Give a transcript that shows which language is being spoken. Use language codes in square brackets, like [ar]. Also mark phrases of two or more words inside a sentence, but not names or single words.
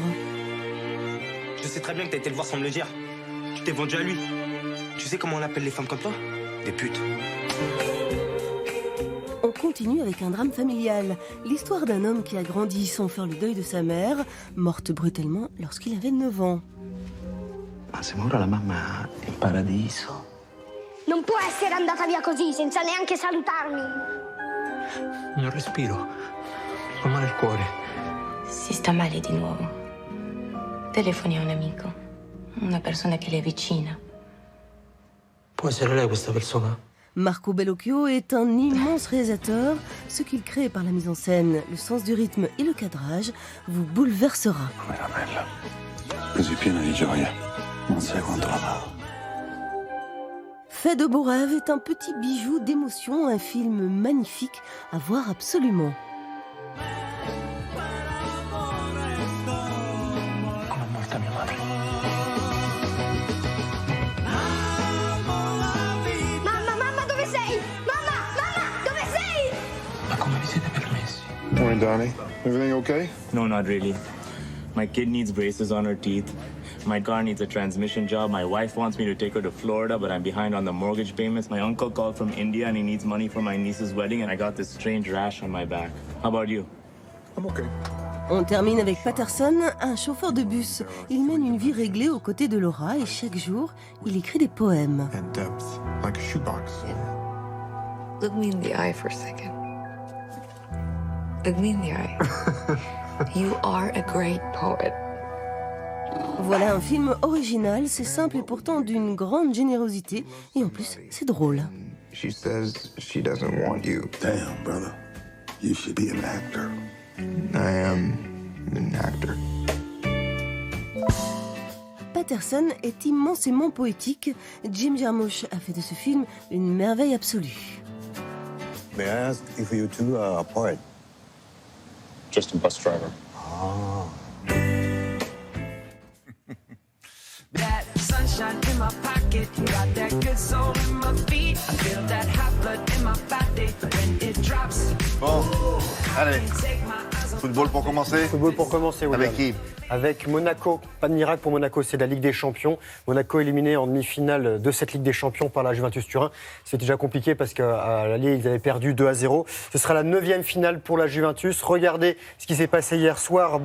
[fr] Je sais très bien que t'as été le voir sans me le dire. Tu t'es vendu à lui. Tu sais comment on appelle les femmes comme toi? Des putes. On continue avec un drame familial. L'histoire d'un homme qui a grandi sans faire le deuil de sa mère, morte brutalement lorsqu'il avait 9 ans. [it] Ma sembra la mamma in paradiso. Non può essere andata via così, senza neanche salutarmi. Non respiro. Ho male al cuore. Si sta male di nuovo, telefoni a un amico, una persona che le è vicina. Può essere lei questa persona? [fr] Marco Bellocchio est un immense réalisateur. Ce qu'il crée par la mise en scène, le sens du rythme et le cadrage vous bouleversera. [it] Com'era bella. Così piena di gioia. Non sai quanto l'amavo. [fr] Fait de beaux rêves est un petit bijou d'émotion, un film magnifique à voir absolument. [it] Come è morta mia madre. Mamma, dove sei? Mamma, dove sei? Ma come vi siete permessi? [en] Morning, Donnie. Everything okay? No, not really. My kid needs braces on her teeth. My car needs a transmission job. My wife wants me to take her to Florida, but I'm behind on the mortgage payments. My uncle called from India and he needs money for my niece's wedding, and I got this strange rash on my back. How about you? I'm okay. [fr] On termine avec Patterson, un chauffeur de bus. Il mène une vie réglée aux côtés de Laura et chaque jour, il écrit des poèmes. [en] And depth, like a shoebox. Look me in the eye for a second. Look me in the eye. You are a great poet. [fr] Voilà un film original, c'est simple et pourtant d'une grande générosité. Et en plus, c'est drôle. [en] She says she doesn't want you. Damn, brother. You should be an actor. I am an actor. [fr] Patterson est immensément poétique. Jim Jarmusch a fait de ce film une merveille absolue. [en] May I ask if you two are a poet? Just a bus driver. Ah. That sunshine in my pocket, got that good soul in my feet. I feel that hot blood in my body when it drops. [fr] Bon, allez. Football pour commencer. Football pour commencer, oui. Avec qui? avec Monaco. Pas de miracle pour Monaco, c'est la Ligue des Champions. Monaco éliminé en demi-finale de cette Ligue des Champions par la Juventus Turin. C'était déjà compliqué parce qu'à l'aller, ils avaient perdu 2-0. Ce sera la 9e finale pour la Juventus. Regardez ce qui s'est passé hier soir.